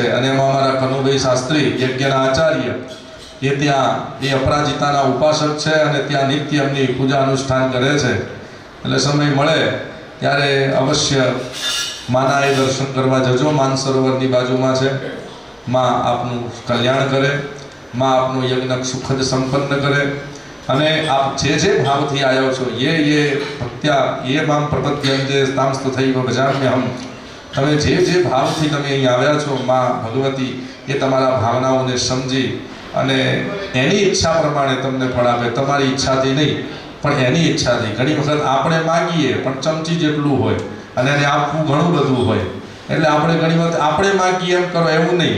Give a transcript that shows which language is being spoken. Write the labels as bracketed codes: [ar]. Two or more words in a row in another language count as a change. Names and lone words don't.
[gu] અને એમાં અમારા કનુભાઈ શાસ્ત્રી યજ્ઞના આચાર્ય એ ત્યાં એ અપરાજિતાના ઉપાસક છે અને ત્યાં નિત્ય એમની પૂજા અનુષ્ઠાન કરે છે. એટલે સમય મળે ત્યારે અવશ્ય માના એ દર્શન કરવા જજો. માનસરોવરની બાજુમાં છે. માં આપનું કલ્યાણ કરે, માં આપનું યજ્ઞ સુખદ સંપન્ન કરે અને આપ જે ભાવથી આવ્યા છો [sa] ये ભક્ત્યા ये मां प्रपद्यन्ते तांस्तथैव भजाम्यहम्. [gu] તમે જે ભાવથી તમે અહીં આવ્યા છો માં ભગવતી એ તમારા ભાવનાઓને સમજી અને એની ઈચ્છા પ્રમાણે તમને ફળ આપે. તમારી ઈચ્છાથી નહીં પણ એની ઈચ્છાથી. ઘણી વખત આપણે માગીએ પણ ચમચી જેટલું હોય અને એને આપવું ઘણું બધું હોય, એટલે આપણે ઘણી વખત આપણે માગીએ એમ કરો એવું નહીં.